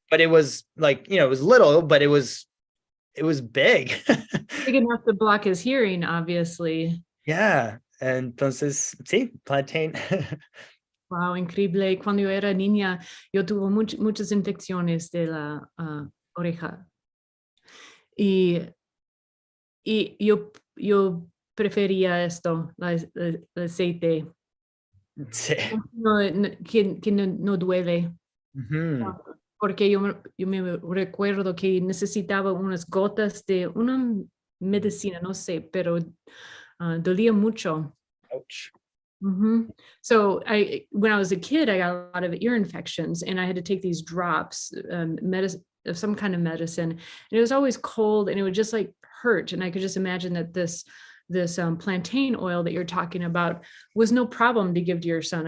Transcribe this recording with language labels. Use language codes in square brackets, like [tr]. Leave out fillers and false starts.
[en] But it was like, it was little, but it was big. Big enough to block his hearing, obviously. [es] Yeah. Entonces, sí, plantain. Wow, increíble. Cuando yo era niña, yo tuve muchas infecciones de la oreja. Y yo prefería esto, el aceite. Sí. Que no duele. Porque yo me recuerdo que necesitaba unas gotas de una medicina, no sé, pero dolía mucho. [en] Ouch. So when I was a kid, I got a lot of ear infections, and I had to take these drops, of some kind of medicine, and it was always cold, and it would just like hurt. And I could just imagine that this plantain oil that you're talking about was no problem to give to your son.